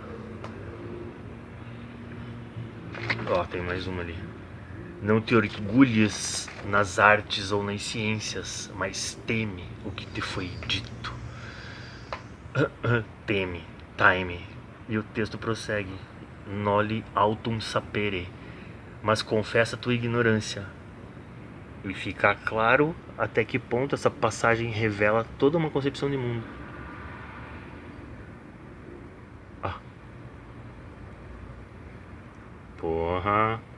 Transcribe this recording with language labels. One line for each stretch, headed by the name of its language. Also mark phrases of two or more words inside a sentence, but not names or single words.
Portuguese: Tem mais uma ali. Não te orgulhes nas artes ou nas ciências, mas teme o que te foi dito. Teme, time. E o texto prossegue:
Latin: noli autum sapere,
Portuguese: mas confessa tua ignorância. E fica claro até que ponto essa passagem revela toda uma concepção de mundo. Porra.